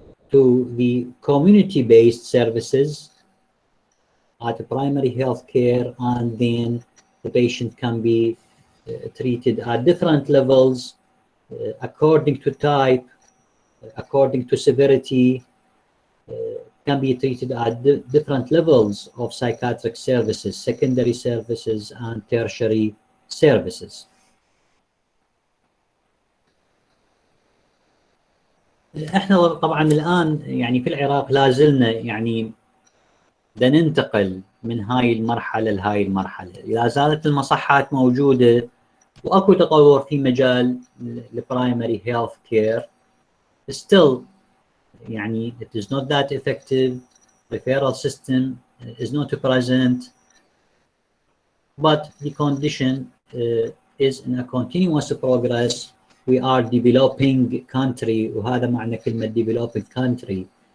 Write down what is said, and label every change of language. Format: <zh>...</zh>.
<en>to the community-based services at primary health care, and then the patient can be treated at different levels according to type, according to severity, can be treated at different levels of psychiatric services, secondary services and tertiary services.</en> <ar>احنا طبعا الان يعني في العراق لا زلنا يعني بدنا ننتقل من هاي المرحله لهاي المرحله، لا زالت المصحات موجوده واكو تطور في مجال البرايمري هيلث كير.</ar> <en>still يعني it is not that effective, referral system is not present, but the condition is in a continuous progress. We are developing country،</en> <ar>وهذا معنى كلمة</ar> <en>developing country.</en>